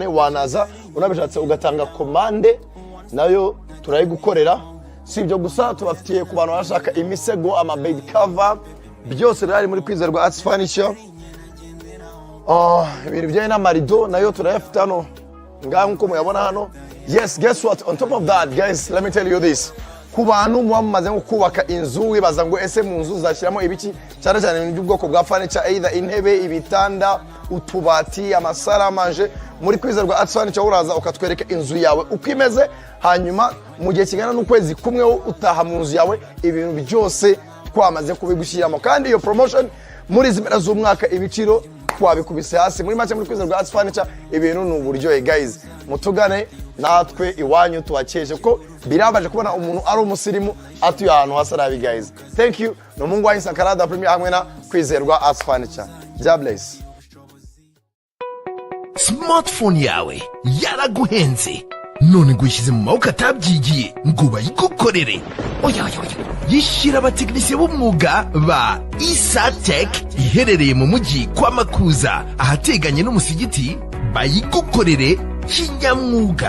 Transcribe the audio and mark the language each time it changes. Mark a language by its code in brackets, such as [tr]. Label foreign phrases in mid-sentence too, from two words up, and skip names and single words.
[rw] Wanaza unabishatse ugatanga commande nayo turayigukorera. Si ibyo gusa tubafitiye ku bantu bashaka imisego, ama [en] bed cover, [rw] byose rari muri Kwizerwa Arts Furniture. Ibintu bijyanye n'amarido nayo turayafite hano ngaho nko muyabona hano. [en] Yes, guess what, on top of that guys, let me tell you this. [rw] Ku bantu muba mumaze nko kubaka inzu wibaza ngo ese mu nzu zashyiramo ibiki, cyane cyane ibintu by'ubwoko bwa furniture, either intebe, ibitanda, utubati, amasaramanje. Muri Kwizerwa Arts Furniture uraza ukatwereka inzu yawe uko imeze, hanyuma mu gihe kingana n'ukwezi kumwe utaha mu nzu yawe ibintu byose twamaze kubigushyiramo. Kandi iyo promotion muri zimera z'umwaka ibiciro twabikubise hasi. Muri make muri Kwizerwa Arts Furniture ibintu n'uburyohe guys, mutugane natwe iwanyu tubakeje ko birabaje kubona umuntu ari umusirimu atuye ahantu hasarabi guys. Thank you. No [sw] mungu wanyu [rw] Sankara Premier hamwe na Kwizerwa Arts Furniture. [en] God bless. [rw] Smartphone yawe yaraguhenze none nguyishyize mu maboko atabyigiye ngo bayigukorere. Oya yishyira abatekinisiye b'umwuga ba Isatech iherereye mu mujyi kwa Makuza ahateganye n'umusigiti, bayigukorere kinyamwuga.